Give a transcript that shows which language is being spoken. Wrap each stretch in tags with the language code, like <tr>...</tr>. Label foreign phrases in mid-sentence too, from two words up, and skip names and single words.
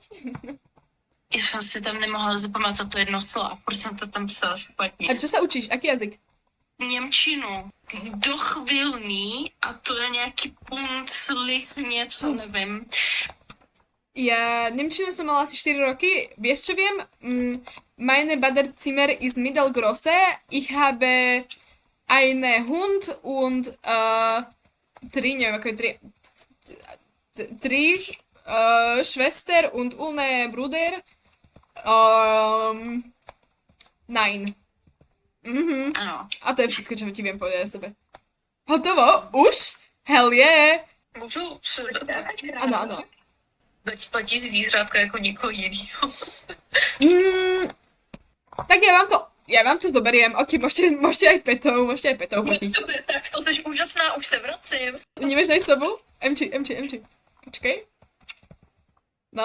<cs>Já jsem si tam nemohla zapamatovat to jedno slovo, proč jsem to tam psala špatně.</cs> <sk>A čo sa učíš? Aký jazyk?</sk> <cs>Němčinu. Dochvilný a to je nějaký punclich, něco, nevím.</cs> <sk>Ja nemčinu som mala asi 4 roky. Vieš, čo viem?</sk> <de>Meine Badezimmer ist mittelgroße. Ich habe eine Hund und</de> <sk>tri, neviem ako je tri,</sk> <de>Schwester und ohne Bruder, nine. Mhm.</de> <cs>Ano.</cs> <sk>A to je všetko, čo ti viem povedať o sebe. Hotovo? Už?</sk> <en>Hell yeah!</en> <cs>Můžu se Ano, ano. dať platí zvířátka jako někoho jiného.</cs> <sk>Tak ja vám to zoberiem. Ok, môžete aj petov platiť.</sk> <cs>Super, tak to jsi úžasná, už se vracím. Nemáš najsobu? Mči. Počkej. No?</cs>